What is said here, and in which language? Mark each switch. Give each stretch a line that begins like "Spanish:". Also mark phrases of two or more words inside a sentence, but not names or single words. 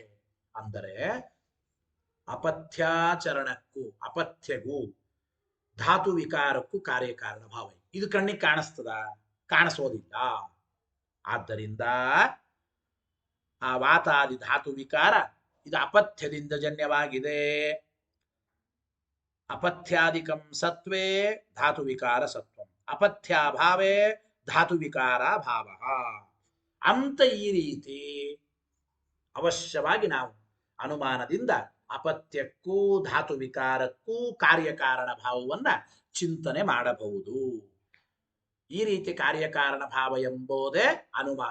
Kannada: ಅಂದರೆ ಅಪಥ್ಯಾಚರಣಕ್ಕೂ ಅಪಥ್ಯಗೂ ಧಾತು ವಿಕಾರಕ್ಕೂ ಕಾರ್ಯಕಾರಣ ಭಾವ. ಇದು ಕಣ್ಣಿಗೆ ಕಾಣಿಸ್ತದ? ಕಾಣಿಸೋದಿಲ್ಲ. ಆದ್ದರಿಂದ ಆ ವಾತಾದಿ ಧಾತು ವಿಕಾರ ಇದು ಅಪಥ್ಯದಿಂದ ಜನ್ಯವಾಗಿದೆ.
Sanskrit: ಅಪಥ್ಯಾದಿಕಂ ಸತ್ವೇ ಧಾತು ವಿಕಾರ ಸತ್ವಂ, ಅಪಥ್ಯಾಭಾವೇ ಧಾತು ವಿಕಾರ ಭಾವ
Kannada: ಅಂತ ಈ ರೀತಿ ಅವಶ್ಯವಾಗಿ ನಾವು ಅನುಮಾನದಿಂದ ಅಪಥ್ಯಕ್ಕೂ ಧಾತು ವಿಕಾರಕ್ಕೂ ಕಾರ್ಯಕಾರಣ ಭಾವವನ್ನ ಚಿಂತನೆ ಮಾಡಬಹುದು. ಈ ರೀತಿ ಕಾರ್ಯಕಾರಣ ಭಾವ ಎಂಬುದೇ ಅನುಮಾನ.